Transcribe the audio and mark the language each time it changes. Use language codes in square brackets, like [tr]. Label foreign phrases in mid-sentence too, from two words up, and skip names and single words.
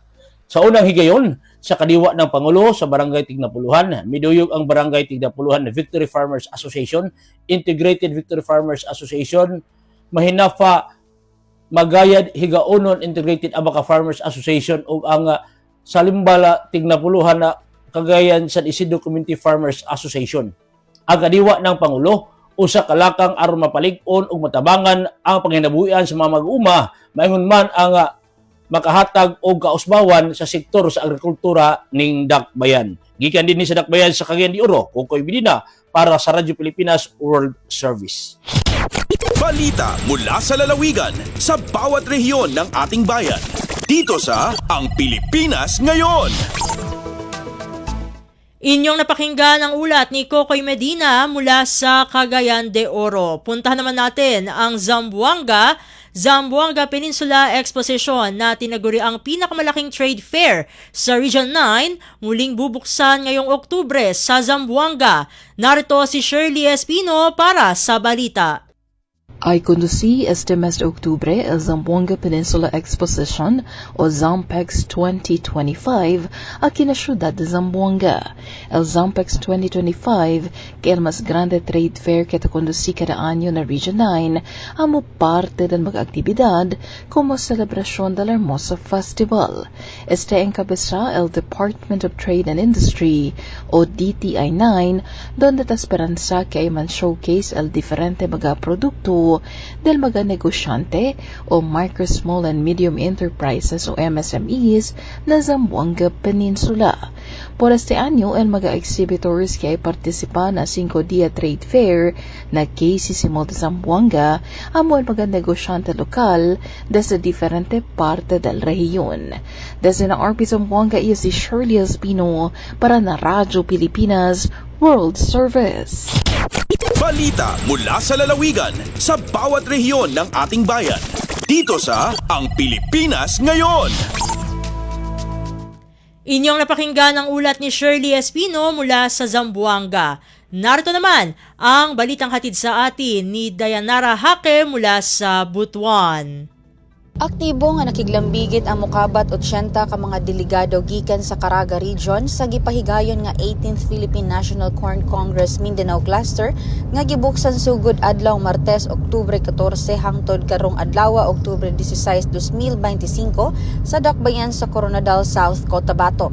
[ceb] Sa unang higayon sa kadiwa ng Pangulo sa Barangay Tigdapuluhan, miduyog ang Barangay Tigdapuluhan Victory Farmers Association, Integrated Victory Farmers Association, Mahinafa Magayad Higaonon Integrated Abaca Farmers Association o ang Salimbala Tigdapuluhan na Cagayan San Isidro Community Farmers Association. Ang kadiwa ng Pangulo usa ka lakang aron mapalig-on ug matabangan ang panginabuhian sa mga mag-uma, maingon man ang makahatag og kausbawan sa sektor sa agrikultura ning Dakbayan. Gikan din sa Dakbayan sa Cagayan de Oro, Kokoy Medina para sa Radyo Pilipinas World Service. [tl] Balita mula sa lalawigan sa bawat rehiyon ng ating bayan. Dito sa Ang Pilipinas Ngayon. Inyong napakinggan ang ulat ni Kokoy Medina mula sa Cagayan de Oro. Puntahan naman natin ang Zamboanga Peninsula Exposition na tinaguri ang pinakamalaking [en] trade fair [tl] sa Region 9, muling bubuksan ngayong Oktubre sa Zamboanga. Narito si Shirley Espino para sa balita. [cbk] Ay conducí este mes de octubre el Zamboanga Peninsula Exposition o Zampex 2025 aquí en la ciudad de Zamboanga. El Zampex 2025, que es el más grande [en] trade fair [cbk] que te conducí cada año en la Region 9, amo parte de mga actividad como celebración del hermoso festival. Este encabeza el Department of Trade and Industry o DTI 9, donde te esperanza que hay man showcase el diferente mga produkto del mga negosyante o Micro, Small and Medium Enterprises o MSMEs na Zamboanga Peninsula. Por este año, el mga exhibitors que ay participan na 5-dia [en] trade fair [cbk] na KCC Mall de Zamboanga amo el mga negosyante lokal desde diferente parte del rehiyon. Desde na RP Zamboanga iyo si Shirley Espino para na Radyo Pilipinas World Service. [tl] Balita mula sa lalawigan sa bawat rehiyon ng ating bayan. Dito sa Ang Pilipinas Ngayon. Inyong napakinggan ang ulat ni Shirley Espino mula sa Zamboanga. Narito naman ang balitang hatid sa atin ni Dayanara Hake mula sa Butuan. [ceb] Aktibo nga nakiglambigit ang mokabat 80 ka mga delegado gikan sa Caraga Region sa gipahigayon nga 18th Philippine National Corn Congress Mindanao Cluster nga gibuksan sugod adlaw Martes, Oktubre 14 hangtod karong adlaw Oktubre 16, 2025 sa dakbayan sa Coronadal South, Cotabato.